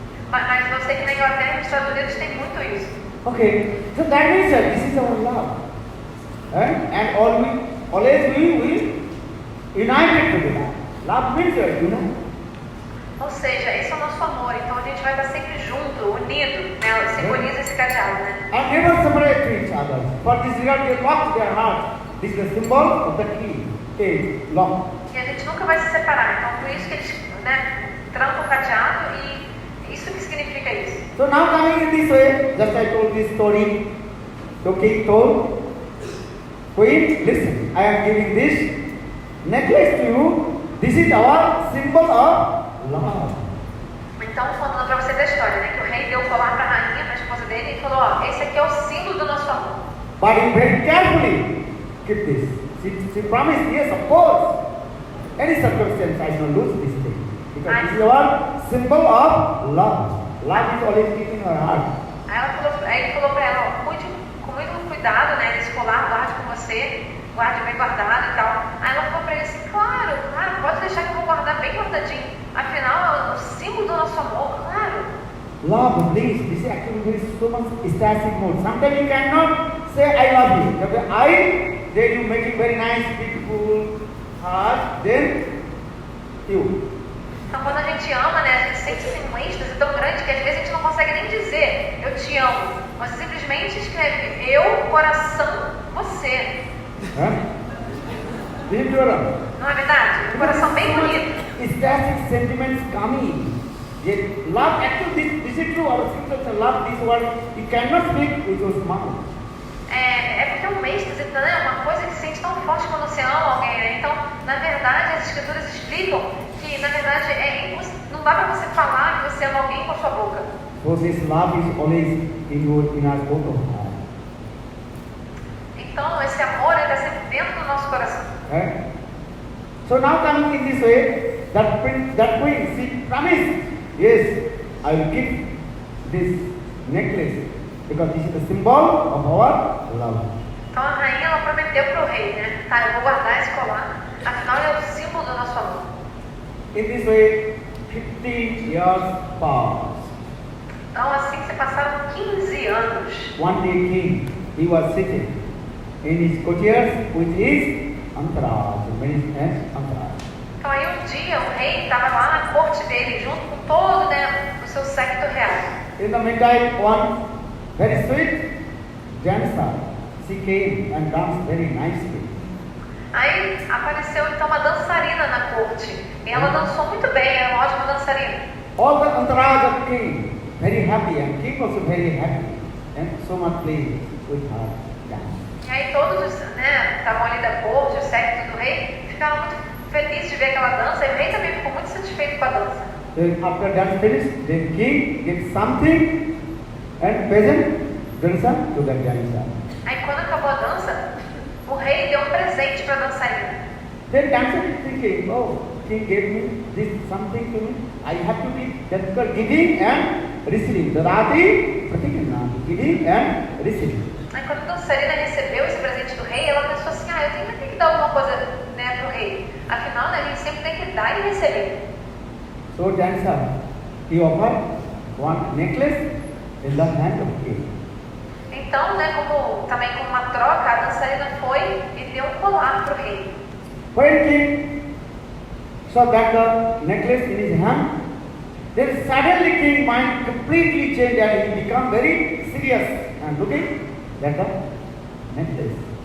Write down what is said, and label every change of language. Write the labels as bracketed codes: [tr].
[pt] Mas eu sei que na Inglaterra e nos Estados Unidos tem muito isso. [en] Okay, so that means that this is our love. And always we united together. Love means that, you know. [pt] Ou seja, esse é o nosso amor, então a gente vai estar sempre junto, unido, né? Simboliza esse cadeado, né? [en] And never separate to each other. For this reason they lock their heart. This is the symbol of the key. Okay, lock. [pt] E a gente nunca vai se separar, então por isso que eles, né, trancam o cadeado e isso que significa isso. [en] So now coming in this way, just I told this story. The king told, Queen, listen, I am giving this necklace to you. This is our symbol of love. [pt] Então, contando para vocês a história, né, que o rei deu o colar para a rainha, para a esposa dele, e falou, ó, esse aqui é o símbolo do nosso amor. [en] But you very carefully keep this. She promised, yes, of course. Any circumstance, I will lose this thing. Because this is our symbol of love. Love is always keeping her heart. [pt] Aí ele falou para ela, ó, cuide com muito cuidado, né, desse colar, guarde com você, guarde bem guardado e tal. Aí ela falou para ele assim, claro, pode deixar que eu vou guardar bem guardadinho. Afinal, é o símbolo do nosso amor, claro. [en] Love, please, this is actually very so much ecstatic mode. Sometimes you cannot say I love you. Then you make it very nice, beautiful, hard, then you. [pt] Então quando a gente ama, né, a gente sente assim, um êxtase tão grande que às vezes a gente não consegue nem dizer eu te amo. Você simplesmente escreve eu, coração, você. Não é verdade? Um coração bem bonito. [en] Ecstatic sentiments coming. Yet love, actually, this is true. Our scriptures love this word. You cannot speak with your mouth. [pt] É porque é um êxtase, né? Uma coisa que se sente tão forte quando você ama alguém, né? Então, na verdade, as escrituras explicam que, na verdade, não dá para você falar que você ama alguém com a sua boca. [en] So this love is always in our both heart. [pt] Então, esse amor está sempre dentro do nosso coração. [en] So now coming in this way, that queen, she promised, yes, I will give this necklace because this is the symbol of our love. [pt] Então a rainha ela prometeu para o rei, né? Tá, eu vou guardar esse colar. Afinal, ele é o símbolo do nosso amor. [en] In this way, 15 years passed. [pt] Então assim se passaram 15 anos. [en] One day king, he was sitting in his courtiers with his entourage, entourage. [pt] Então aí um dia o rei estava lá na corte dele, junto com todo, né, o seu séquito real. [en] In the meantime, one very sweet dancer, she came and danced very nicely. [pt] Aí apareceu então uma dançarina na corte. E ela dançou muito bem, era uma ótima dançarina. [en] All the entourage of king very happy, and king also very happy, and so much pleased with her dance. [pt] E aí todos os, né, estavam ali da corte, o séquito do rei, ficaram muito feliz de ver aquela dança, e o rei também ficou muito satisfeito com a dança. [en] Then after dance finished, the king gives something and peasant dancer to the dancer. [pt] Aí quando acabou a dança, o rei deu um presente para a dançarina. [en] Then dancer is thinking, oh, king gave me this something to me. I have to be that's called giving and receiving. Dadati pratikannati, giving and receiving. [pt] Aí quando a dançarina recebeu esse presente do rei, ela pensou assim, eu tenho que dar alguma coisa, né, pro rei. Afinal, né, a gente sempre tem que dar e receber. [en] So dancer, he offered one necklace in the hand of king. [pt] Então, né, também como uma troca, a dançarina foi e deu um colar pro rei. [en] When king saw that the necklace in his hand, then suddenly king mind completely changed and he become very serious and looking at the necklace.